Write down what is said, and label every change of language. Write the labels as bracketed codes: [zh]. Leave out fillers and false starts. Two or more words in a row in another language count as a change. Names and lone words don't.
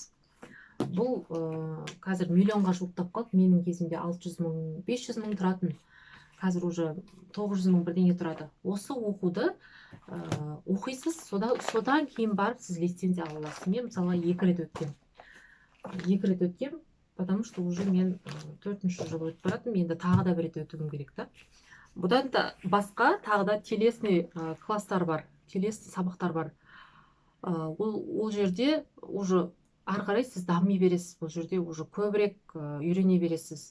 [kk] Бұл қазір миллионға жуықтап қалды. Менің кезімде 600 мың, 500 мың тұратын. Қазір уже 900 мың бірдеңе тұрады. Осы оқуды оқисыз, содан кейін барып сіз лицензия ала аласыз. Мен мысалы 2 рет өткем. 2 рет өткем, [ru] потому что [kk] уже мен 4-ші жыл өтіп баратым, енді тағы да бір рет өтуім керек та. Бұдан да басқа тағы да телесный класстар бар, телесный сабақтар бар. Ол жерде уже ары қарай сіз дами бересіз, бұл жерде уже көбірек үйрене бересіз.